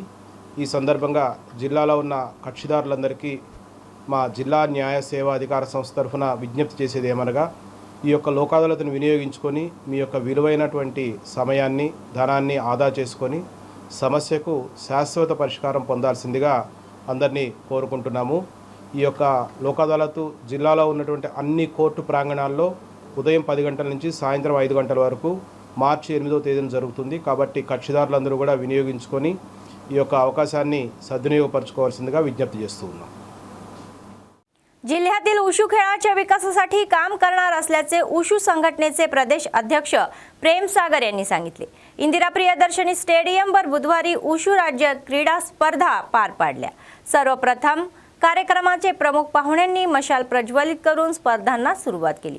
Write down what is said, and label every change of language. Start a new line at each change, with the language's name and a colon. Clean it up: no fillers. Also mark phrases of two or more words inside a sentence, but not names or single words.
Telugu: ఈ సందర్భంగా జిల్లాలో ఉన్న కక్షిదారులందరికీ మా జిల్లా న్యాయ సేవా అధికార సంస్థ తరఫున విజ్ఞప్తి చేసేది ఏమనగా ఈ యొక్క లోక్ అదాలత్ను వినియోగించుకొని మీ యొక్క విలువైనటువంటి సమయాన్ని, ధనాన్ని ఆదా చేసుకొని సమస్యకు శాశ్వత పరిష్కారం పొందాల్సిందిగా అందరినీ కోరుకుంటున్నాము। ఈ యొక్క లోక్ అదాలత్ జిల్లాలో ఉన్నటువంటి అన్ని కోర్టు ప్రాంగణాల్లో ఉదయం 10 గంటల నుంచి సాయంత్రం 5 గంటల వరకు మార్చి 8వ తేదీన జరుగుతుంది। కాబట్టి కక్షిదారులందరూ కూడా వినియోగించుకొని ఈ యొక్క అవకాశాన్ని సద్వినియోగపరచుకోవాల్సిందిగా విజ్ఞప్తి చేస్తూ ఉన్నాం।
Marathi: जिल्ह्यातील उशू खेळाच्या विकासासाठी काम करणार असल्याचे उशू संघटनेचे प्रदेश अध्यक्ष प्रेम सागर यांनी सांगितले। इंदिरा प्रियदर्शनी स्टेडियमवर बुधवारी उशू राज्य क्रीडा स्पर्धा पार पाडल्या। सर्वप्रथम कार्यक्रमाचे प्रमुख पाहुण्यांनी मशाल प्रज्वलित करून स्पर्धांना सुरुवात केली।